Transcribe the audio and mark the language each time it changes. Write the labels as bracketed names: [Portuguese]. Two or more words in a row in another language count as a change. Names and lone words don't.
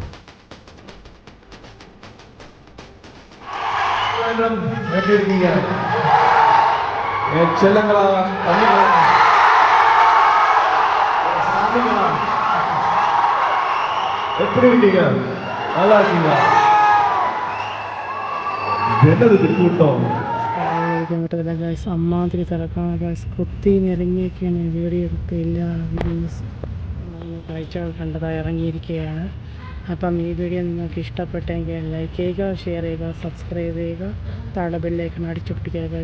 [Tamil] எப்படி இருக்கீங்க என் செல்லங்களா, தம்பிங்களா, சாமிங்களா, எப்படி இருக்கீங்க? நல்லா இருக்கீங்களா? என்னது இது கூட்டம்? [Malayalam] പറ്റില്ല ഗൈസ്, അമ്മാതിരി തിരക്കാണ് ഗൈസ്. കുത്തി ഇറങ്ങിയൊക്കെയാണ് വീഡിയോ എടുത്ത് എല്ലാ വീഡിയോസ് കാഴ്ചകൾ കണ്ടതായി ഇറങ്ങിയിരിക്കുകയാണ്. അപ്പം ഈ വീഡിയോ നിങ്ങൾക്ക് ഇഷ്ടപ്പെട്ടെങ്കിൽ ലൈക്ക് ചെയ്യുക, ഷെയർ ചെയ്യുക, സബ്സ്ക്രൈബ് ചെയ്യുക, താഴെ ബെല്ലൈക്കൺ അടിച്ചു പൊട്ടിക്കുക ഗൈസ്.